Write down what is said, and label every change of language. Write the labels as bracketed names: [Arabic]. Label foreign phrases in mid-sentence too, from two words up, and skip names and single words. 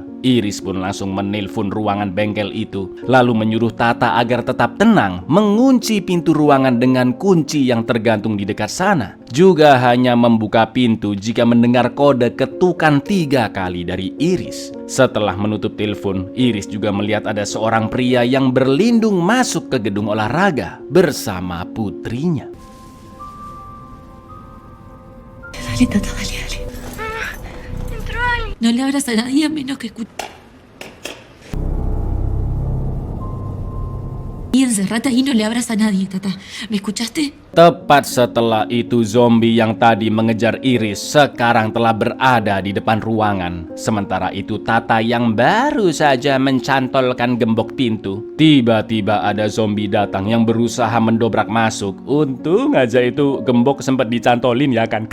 [Indonesian] Iris pun langsung menelpon ruangan bengkel itu, lalu menyuruh Tata agar tetap tenang, mengunci pintu ruangan dengan kunci yang tergantung di dekat sana. Juga hanya membuka pintu jika mendengar kode ketukan 3 kali dari Iris. Setelah menutup telepon, Iris juga melihat ada seorang pria yang berlindung masuk ke gedung olahraga bersama putrinya. [Spanish] Dale, Tata, dale, dale. No le abras a nadie a menos que escuche. Y encerrate ahí, no le abras a nadie, Tata. ¿Me escuchaste? [Indonesian] Tepat setelah itu zombie yang tadi mengejar Iris sekarang telah berada di depan ruangan. Sementara itu Tata yang baru saja mencantolkan gembok pintu. Tiba-tiba ada zombie datang yang berusaha mendobrak masuk. Untung aja itu gembok sempat dicantolin ya kan.